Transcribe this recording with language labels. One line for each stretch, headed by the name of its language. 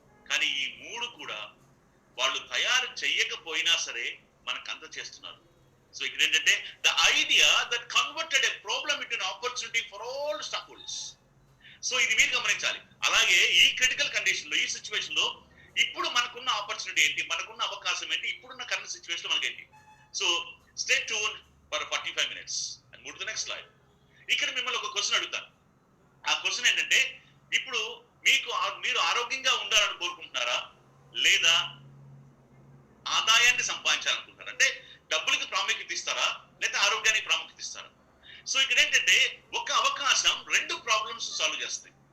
Telugu: కానీ ఈ 3 కూడా వాళ్ళు తయారు చేయకపోయినా సరే మనకు అంత చేస్తున్నారు. సో ఇక్కడ ఏంటంటే,
English: The idea that converted a problem into an opportunity for all stockholders.
Telugu: So ఇది మీరు గమనించాలి. అలాగే ఈ క్రిటికల్ కండిషన్ లో, ఈ సిచ్యువేషన్ లో ఇప్పుడు మనకున్న ఆపర్చునిటీ ఏంటి, మనకున్న అవకాశం ఏంటి, ఇప్పుడున్న కరెంట్ సిచ్యువేషన్ మనకి ఏంటి. So
English: Stay tuned for 45 minutes and move to the next slide.
Telugu: ఇక్కడ మిమ్మల్ని ఒక క్వశ్చన్ అడుగుతాను. ఆ క్వశ్చన్ ఏంటంటే, ఇప్పుడు మీరు ఆరోగ్యంగా ఉండాలని కోరుకుంటున్నారా, లేదా ఆదాయాన్ని సంపాదించాలనుకుంటున్నారా? అంటే డబ్బులకి ప్రాముఖ్యత ఇస్తారా, లేదా ఆరోగ్యానికి ప్రాముఖ్యత ఇస్తారా? సో ఇక్కడ ఏంటంటే, ఒక అవకాశం 2 ప్రాబ్లమ్స్ సాల్వ్ చేస్తాయి.